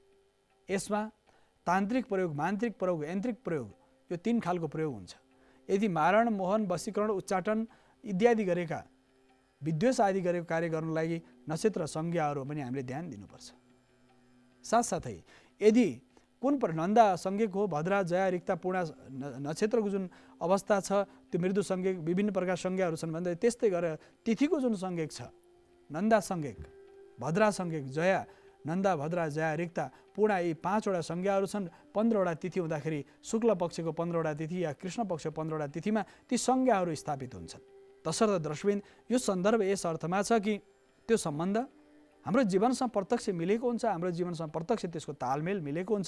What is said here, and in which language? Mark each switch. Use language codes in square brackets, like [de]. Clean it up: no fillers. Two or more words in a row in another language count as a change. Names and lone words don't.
[ne] यसमा तान्त्रिक प्रयोग, मान्त्रिक प्रयोग, यन्त्रिक प्रयोग, यो 3 खालको प्रयोग हुन्छ। यदि मारण, मोहन, वशीकरण, उच्चाटन इत्यादि गरेका, विद्वेष आदि गरेको कार्य गर्नको लागि नक्षत्र संज्ञाहरू पनि हामीले ध्यान दिनुपर्छ। साथसाथै यदि कुन नन्दा संज्ञक हो, भद्रा, जया, रिक्ता, पूर्णा नक्षत्रको जुन अवस्था छ, त्यो मृदु संज्ञक, विभिन्न प्रकार संज्ञाहरू छन् भन्दा त्यस्तै गरेर तिथिको जुन संज्ञक छ, नन्दा संज्ञक, भद्रा संज्ञक, जया, नन्दा, भद्रा, जया, रिक्ता, पूर्णा, यी 5 वटा संज्ञाहरू छन्। 15 वटा तिथि हुँदाखेरि शुक्ल पक्षको 15 वटा तिथि या कृष्ण पक्षको 15 वटा तिथिमा ती संज्ञाहरू स्थापित हुन्छन्। तसर्थ दर्शकवृन्द, यो सन्दर्भ यस अर्थमा छ कि त्यो सम्बन्ध हाम्रो जीवनसँग प्रत्यक्ष मिलेको हुन्छ, हाम्रो जीवनसँग प्रत्यक्ष त्यसको तालमेल मिलेको हुन्छ।